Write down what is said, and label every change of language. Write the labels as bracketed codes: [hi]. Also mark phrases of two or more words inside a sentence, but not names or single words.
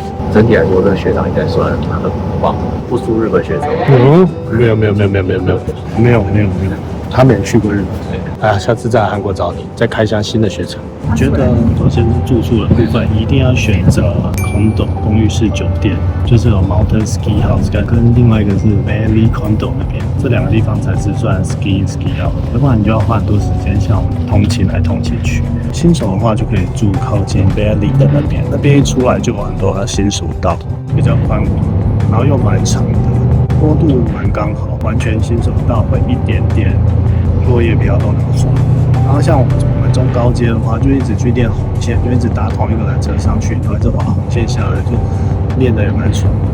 [zh] 整體來說，這個學長應該算很棒，不輸日本學生。沒有，他沒去過日本。哎呀，下次再來韓國找你，再開箱新的學程。我覺得首先是住宿的部分，一定要選擇condo公寓式酒店，就是有 Mountain [en] Ski House [zh] 跟另外一個是 Valley Condo 那邊，這兩個地方才是算 ski house，要不然你就要花很多時間，像我们通勤來通勤去。新手的話就可以住靠近 Valley 的那邊一出來就有很多新手道，比較寬廣，然後又蠻長的，坡度蠻剛好，完全新手道會一點點落葉飄都能滑。然後像我們中高階的話，就一直去練紅線，就一直搭同一個纜車上去，然後一直滑紅線下來，就練得也蠻爽的。